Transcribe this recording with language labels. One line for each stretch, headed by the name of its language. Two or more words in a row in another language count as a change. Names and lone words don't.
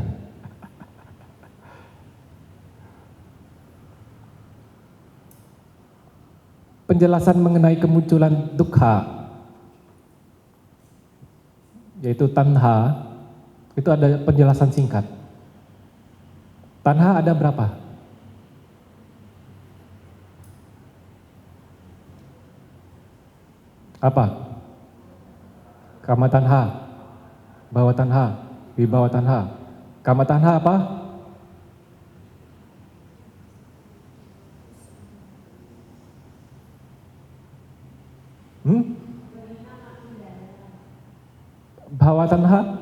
Indonesian: Penjelasan mengenai kemunculan dukkha, yaitu tanha, itu ada penjelasan singkat. Tanha ada berapa? Apa?
Pali: Kama tanha, bawa tanha, wibawa tanha. Kama tanha apa? Bhawa tanha?